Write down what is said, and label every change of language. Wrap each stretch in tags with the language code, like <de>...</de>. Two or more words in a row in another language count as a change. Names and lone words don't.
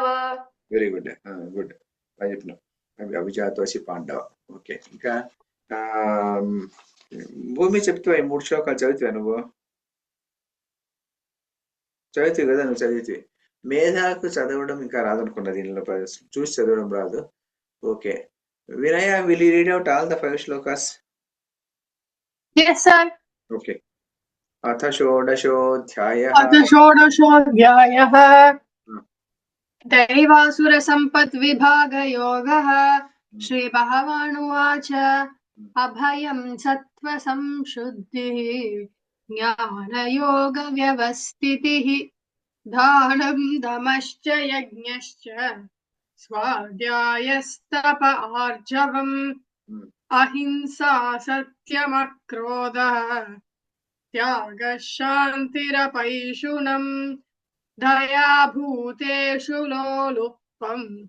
<en>very good good</en> <te>చెప్పినావు</te> <sa>అభిజాతోసి పాండవ</sa> <te>ఓకే ఇంకా భూమి చెప్తావా ఈ 3 శ్లోకాలు చదివితే నువ్వు చదివితే కదా నువ్వు చదివితే మేధాకు చదవడం ఇంకా రాదనుకున్నా దీనిలో చూసి చదవడం రాదు ఓకే వినయ</te> <en>will you read out all the 5 shlokas yes sir</en> <sa>ఓకే అథ షోడశోధ్యాయః दैवासुरसम्पद्विभागयोगः श्रीभगवानुवाच अभयं सत्त्वसंशुद्धिः ज्ञानयोगव्यवस्थितिः दानं दमश्च यज्ञश्च स्वाध्यायस्तप आर्जवम् अहिंसा सत्यमक्रोधः त्यागः शान्तिरपैशुनम् दया भूतेषु लोलुप्त्वम्</sa>